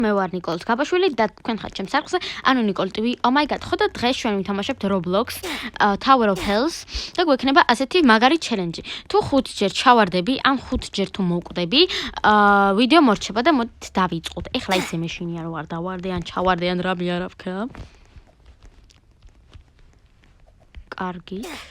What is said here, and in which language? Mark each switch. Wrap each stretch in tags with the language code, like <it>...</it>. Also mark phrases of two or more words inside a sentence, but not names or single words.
<ka>მე ვარ ნიკოლს გაბაშვილი და თქვენ ხართ ჩემს არხზე. ანუ ნიკოლ TV.</ka> <en>Oh my god,</en> <ka>ხოდა დღეს ჩვენ ვითამაშებთ Roblox Tower of Hells და გვექნება ასეთი მაგარი ჩელენჯი. თუ 5 ჯერ ჩავარდები, ან 5 ჯერ თუ მოვკვდები, ვიდეო მორჩება და მოდით დავიწყოთ. ეხლა ისე მეშინია რომ არ დავარდე, ან ჩავარდე, ან რამე არ აქვს. კარგი.</ka>